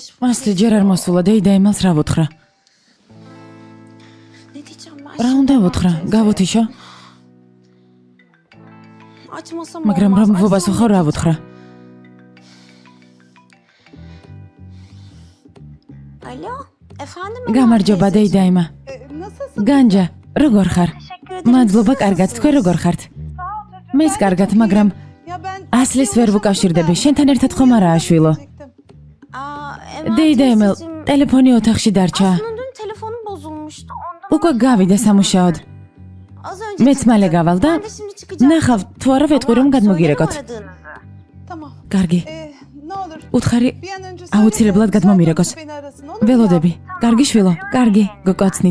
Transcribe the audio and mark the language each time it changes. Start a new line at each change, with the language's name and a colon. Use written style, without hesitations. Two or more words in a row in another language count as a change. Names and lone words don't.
Georgian: მასლი ჯერ არ მოსულა და იდეიმალს რა ვუთხრა?
Turkish: Ne diyeceğim ben
Georgian: რა უნდა ვუთხრა? გავუთიშო?
Turkish: Açmasam
Georgian: მაგრამ რომ ვუპასუხო რა ვუთხრა?
Turkish: Alo, efendim?
Georgian: გამარჯობა დეიდაიმა. განჯა, როგორ ხარ? მადლობა, კარგად, თქვენ როგორ ხართ? მეც კარგად, მაგრამ ასლის ვერ ვუკავშირდები, შენთან ერთად ხომ არაა შვილო? დეიდაიმელ, ტელეფონი ოთახში დარჩა.
Turkish: Aslında dün telefonum bozulmuştu. Ondan
Georgian: უკვე გავიდა სამუშაოდ.
Turkish: az önce
Georgian: მეც მალე გავალ და
Turkish: ben de şimdi çıkacağım.
Georgian: ნახავ, თუ არა ვეტყვი რომ გადმოგირეკოთ.
Turkish: Aradığınızı. Tamam.
Georgian: კარგი,
Turkish: Ne olur
Georgian: უთხარი,
Turkish: bir an önce
Georgian: აუცილებლად გადმომირეკოს.
Turkish: beni arasın olur mu?
Georgian: ველოდები. კარგი შვილო, კარგი, გკოცნით.